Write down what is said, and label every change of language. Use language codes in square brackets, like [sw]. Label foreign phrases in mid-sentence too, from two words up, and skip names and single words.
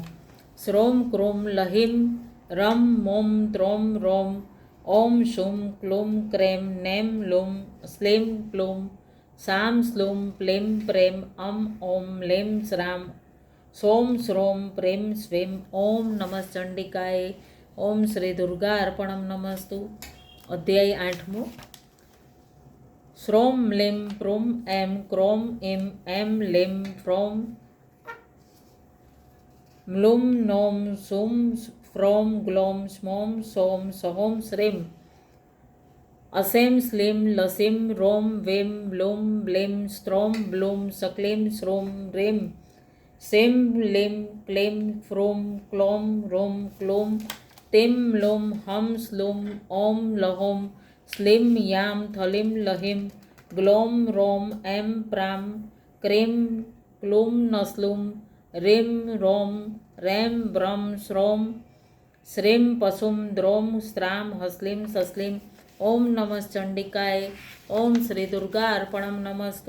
[sa] શ્રોમ ક્રૂમ લહિમ રમ મોમ ત્રોમ રોમ ઓમ શુમ ક્લુમ ક્રેમ નેમ લુમ સ્લીમ પ્લુમ સામ સ્લુમ પ્લીમ પ્રેમ અમ ઓમ લેમ શ્રામ સોમ શ્રોમ પ્રેમ સ્વીમ. ઓમ નમઃ ચંડિકાય. ઓમ શ્રી દુર્ગા અર્પણમ નમસ્તુ. [gu] અધ્યાય આઠમો. [sa] શ્રોમ લીમ પ્રુમ એમ ક્રોમ એમ એમ લીમ ફ્રોમ म्लूं नौं सूं फ्रौं ग्लौं स्मौं सौं सहों श्रीं असें स्लीं लसीं रों वें ब्लूं ब्लीं स्त्रौं ब्लूं सक्लीं श्रूं ह्रीं सीं लीं क्लीं फ्रूं क्लौं रूं क्लूं तीं लूं हं स्लूं ॐ लहौं स्लीं यां थलीं लहीं ग्लौं रौं ऐं प्रां क्रीं क्लूं नस्लूं ह्रीं रौं रैं ब्रं श्रौं श्रीं पशुं द्रौं स्त्रां हस्लीं सस्लीं ओम नमः चंडिकाय ओम श्री दुर्गा अर्पणम नमस्तु।